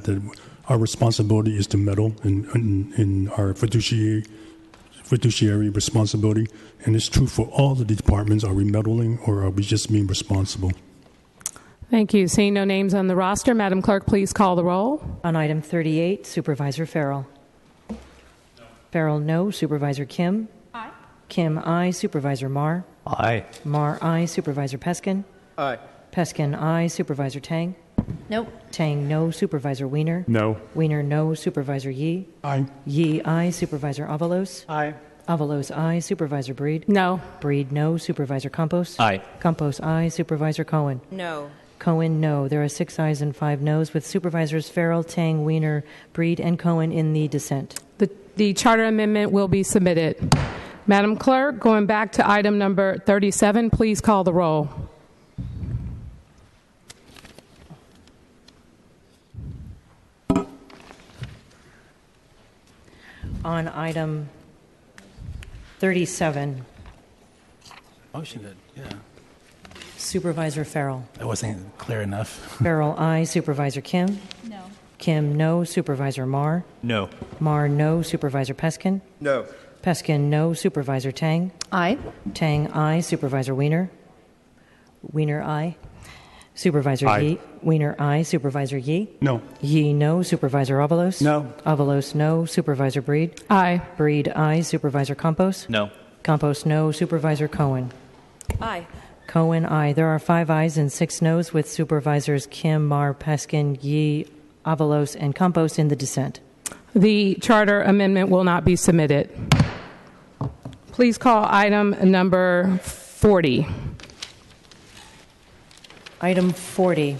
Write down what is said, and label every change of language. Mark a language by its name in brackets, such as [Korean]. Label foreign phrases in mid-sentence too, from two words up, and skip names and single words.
[English] That our responsibility is to meddle in our fiduciary responsibility, and it's true for all the departments. Are we meddling, or are we just being responsible? Thank you. Seeing no names on the roster, Madam Clerk, please call the roll. On item 38, Supervisor Farrell. No. Farrell, no. Supervisor Kim? Aye. Kim, aye. Supervisor Marr? Aye. Marr, aye. Supervisor Peskin? Aye. Peskin, aye. Supervisor Tang? Nope. Tang, no. Supervisor Weiner? No. Weiner, no. Supervisor Yee? Aye. Yee, aye. Supervisor Avalos? Aye. Avalos, aye. Supervisor Breed? No. Breed, no. Supervisor Campos? Aye. Campos, aye. Supervisor Cohen? No. Cohen, no. There are 6 ayes and 5 noes, with Supervisors Farrell, Tang, Weiner, Breed, and Cohen in the dissent. The charter amendment will be submitted. Madam Clerk, going back to item number 37, please call the roll. On item 37, Motion did, yeah. Supervisor Farrell. That wasn't clear enough. Farrell, aye. Supervisor Kim? No. Kim, no. Supervisor Marr? No. Marr, no. Supervisor Peskin? No. Peskin, no. Supervisor Tang? Aye. Tang, aye. Supervisor Weiner? Weiner, aye. Supervisor Aye. Yee? Weiner, aye. Supervisor Yee? No. Yee, no. Supervisor Avalos? No. Avalos, no. Supervisor Breed? Aye. Breed, aye. Supervisor Campos? No. Campos, no. Supervisor Cohen? Aye. Cohen, aye. There are 5 ayes and 6 noes, with Supervisors Kim, Marr, Peskin, Yee, Avalos, and Campos in the dissent. The charter amendment will not be submitted. Please call item number 40. Item 40.